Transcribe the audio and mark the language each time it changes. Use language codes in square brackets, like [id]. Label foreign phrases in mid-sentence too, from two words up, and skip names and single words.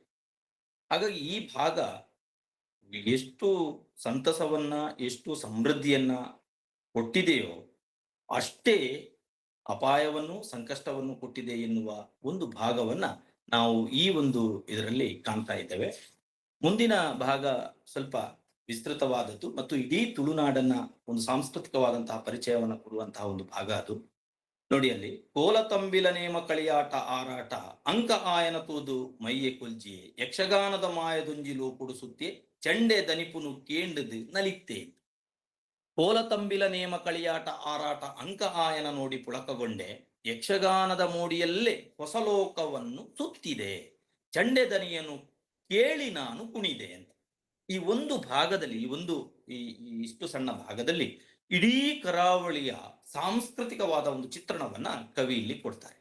[kn] ಹಾಗಾಗಿ ಈ ಭಾಗ ಎಷ್ಟು ಸಂತಸವನ್ನ, ಎಷ್ಟು ಸಮೃದ್ಧಿಯನ್ನ ಕೊಟ್ಟಿದೆಯೋ, ಅಷ್ಟೇ ಅಪಾಯವನ್ನು, ಸಂಕಷ್ಟವನ್ನು ಕೊಟ್ಟಿದೆ ಎನ್ನುವ ಒಂದು ಭಾಗವನ್ನ ನಾವು ಈ ಒಂದು ಇದರಲ್ಲಿ ಕಾಣ್ತಾ ಇದ್ದೇವೆ. ಮುಂದಿನ ಭಾಗ ಸ್ವಲ್ಪ ವಿಸ್ತೃತವಾದದ್ದು ಮತ್ತು ಇಡೀ ತುಳುನಾಡನ್ನ ಒಂದು ಸಾಂಸ್ಕೃತಿಕವಾದಂತಹ ಪರಿಚಯವನ್ನ ಕೊಡುವಂತಹ ಒಂದು ಭಾಗ ಅದು. ನೋಡಿ, ಅಲ್ಲಿ [tcy] ಕೋಲತಂಬಿಲ ನೇಮ ಕಳಿಯಾಟ ಆರಾಟ ಅಂಕ ಆಯನ ತೂದು ಮೈಯೆ ಕೊಲ್ಜಿಯೆ ಯಕ್ಷಗಾನದ ಮಾಯದುಂಜಿಲು ಕುಡಿಸುತ್ತೆ ಚಂಡೆ ದನಿಪುನು ಕೇಂಡದು ನಲಿತ್ತೆ. [kn] ಕೋಲತಂಬಿಲ ನೇಮ ಕಳಿಯಾಟ ಆರಾಟ ಅಂಕ ಆಯನ ನೋಡಿ ಪುಳಕಗೊಂಡೆ, ಯಕ್ಷಗಾನದ ಮೋಡಿಯಲ್ಲೇ ಹೊಸ ಲೋಕವನ್ನು ಸುತ್ತಿದೆ, ಚಂಡೆ ದನಿಯನ್ನು ಕೇಳಿ ನಾನು ಕುಣಿದೆ ಅಂತ. ಈ ಒಂದು ಭಾಗದಲ್ಲಿ, ಇಷ್ಟು ಸಣ್ಣ ಭಾಗದಲ್ಲಿ ಇಡೀ ಕರಾವಳಿಯ ಸಾಂಸ್ಕೃತಿಕವಾದ ಒಂದು ಚಿತ್ರಣವನ್ನ ಕವಿ ಇಲ್ಲಿ ಕೊಡ್ತಾರೆ.